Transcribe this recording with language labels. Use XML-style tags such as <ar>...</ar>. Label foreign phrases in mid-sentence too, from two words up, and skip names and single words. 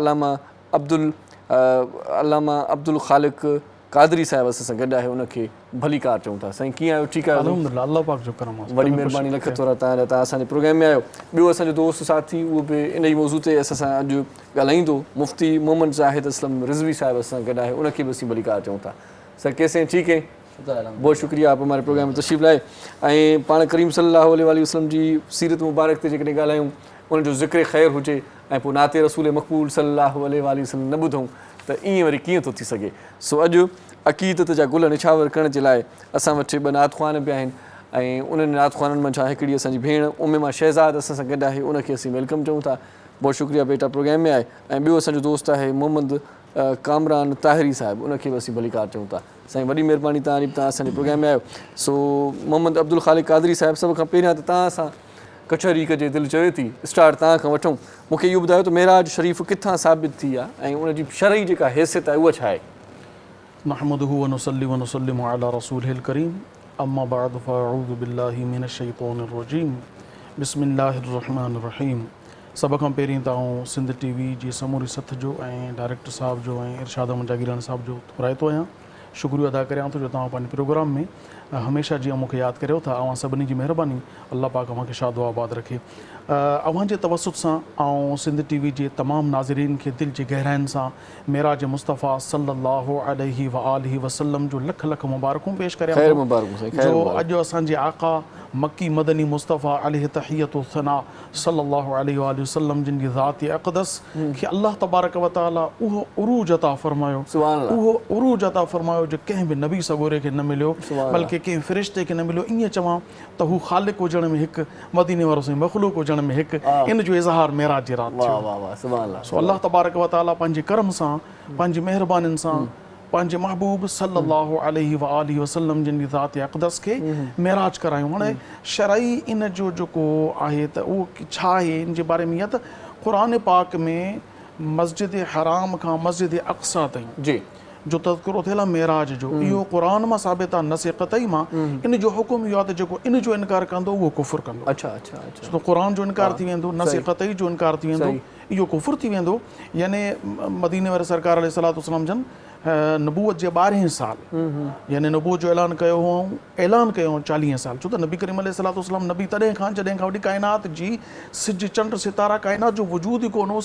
<sd>अलामा अब्दुल ख़ालिक़ कादरी साहिब असां सां गॾु आहे, उनखे भलीकार चऊं था। साईं कीअं आहियो? ठीकु आहे? अल्हम्दुलिल्लाह, अल्लाह पाक जो करम आहे। वॾी महिरबानी लख थोरा तव्हांजा, तव्हां असांजे प्रोग्राम में आहियो। ॿियो असांजो दोस्त साथी उहो बि इन ई मौज़ू ते असां सां अॼु ॻाल्हाईंदो, मुफ़्ती मोहम्मद ज़ाहिद असलम रिज़वी साहिब असां सां गॾु आहे, उनखे बि असीं भलीकार चऊं था।</sd> <ur>سر کیسے ہیں? ٹھیک ہے، بہت شکریہ آپ ہمارے پروگرام میں تشریف لائے.</ur> <sd>ऐं पाण करीम</sd> <ar>صلى الله عليه وسلم</ar> <sd>जी सीरत मुबारक ते जेकॾहिं ॻाल्हायूं, उनजो ज़िक्र ख़ैर हुजे ऐं पोइ नाते रसूल मक़बूल</sd> <ar>صلى الله عليه وسلم</ar> <sd>न ॿुधूं त ईअं वरी कीअं थो थी सघे। सो अॼु अक़ीदत जा गुल निछावर करण जे लाइ असां वटि 2 नातख़्वान बि आहिनि ऐं उन्हनि नातख़्वाननि मां छा हिकिड़ी असांजी भेण उम्मा शहज़ाद असां सां गॾु आहे, उनखे असीं वेलकम चऊं था।</sd> <ur>بہت شکریہ</ur> <sd>बेटा प्रोग्राम में आहे। ऐं ॿियो असांजो दोस्त आहे मोहम्मद कामरान ताहिरी साहिबु उनखे बि असीं भलीकार चऊं था। साईं वॾी महिरबानी तव्हांजी, तव्हां असांजे प्रोग्राम में आयो। सो मोहम्मद अब्दुल ख़ालिक कादरी साहिबु, सभ खां पहिरियां त तव्हां सां कचहरी कजे दिलि चवे थी, स्टार्ट तव्हां खां वठूं। मूंखे इहो ॿुधायो त मेराज शरीफ़ किथां साबित थी आहे ऐं उनजी शरई जेका हैसियत आहे उहा छा आहे?</sd> <ar>نحمده ونصلي ونسلم على رسوله الكريم، أما بعد فأعوذ بالله من الشيطان الرجيم، بسم الله الرحمن الرحيم.</ar> <sd>सभ खां पहिरीं त सिंध टीवी जी समूरी सथ जो ऐं डायरेक्टर साहब जो ऐं इरशाद अहमद जागीरानी साहब जो थोराइतो आहियां, शुक्रियो अदा करियां थो जो तव्हां पंहिंजे प्रोग्राम में हमेशह जीअं मूंखे यादि करियो था। अवां सभिनी जी महिरबानी, अल्लाह पाक अव्हांखे शादो आबाद रखे। अव्हां जे तवसुत सां ऐं सिंध टीवी जे तमामु नाज़रीन खे दिलि जी गहराइनि सां मेराज मुस्तफ़ा</sd> <ar>صلى الله عليه وآله وسلم</ar> <sd>जो लख लख मुबारकूं पेश करियां ख़ैर थो, मुबारक साईं, ख़ैर जो मुबारक। अॼु असांजे आका मक्की मदनी मुस्तफ़ा</sd> <ar>عليه التحية والثناء صلى الله عليه ووسلم</ar> <sd>जिन जी ज़ात अक़दस खे</sd> <ar>الله تبارك وتعالى</ar> <sd>उहो उरूज अता फरमायो,</sd> <ar>سبحان الله.</ar> <sd>उहो उरूज अता फरमायो जो कंहिं बि नबी सगोरे खे न मिलियो, बल्कि कंहिं फ़रिश्ते खे न मिलियो। ईअं चवां त हू ख़ालिक हुजण में हिकु, मदीने वारो साईं मख़लूक हुजण में हिकु, इन जो इज़हार मेराज जी राति वाह थियो। वाह वाह,</sd> <ar>سبحان الله.</ar> <sd>सो</sd> <ar>الله تبارك وتعالى</ar> <sd>पंहिंजे करम सां, पंहिंजी महिरबानियुनि सां पंहिंजे महबूब</sd> <ar>صلى الله عليه وآله وسلم</ar> <sd>जिन जी ज़ात अक़दस खे मेराज करायूं। हाणे शरई इन जो जेको आहे त उहो छा आहे, इन जे बारे में ईअं त क़ुरान पाक में मस्जिद हराम खां मस्जिद अक़सा ताईं जी जो तज़किरो थियल आहे मेराज जो, इहो क़ुरान मां साबित आहे, नसे क़तई मां। इन जो हुकुम इहो आहे त जेको इन जो इनकार कंदो उहो कुफ़ुर कंदो। अच्छा अच्छा अच्छा, तो क़ुरान जो इनकार थी वेंदो, नसे क़तई जो इनकार थी वेंदो, इहो कुफ़ुर थी वेंदो। यानी मदीने वारे सरकार</sd> <ar>عليه الصلاة والسلام</ar> <sd>जन नबूवत जे 12 साल, यानी नबूवत जो ऐलान कयो हुओ, ऐलान कयो हुओ 40 साल। छो त नबी करीम</sd> <ar>عليه الصلاة والسلام</ar> <sd>नबी तॾहिं खां जॾहिं खां वॾी काइनात जी सिज चंड सितारा काइनात जो वजूद ई कोन हो।</sd>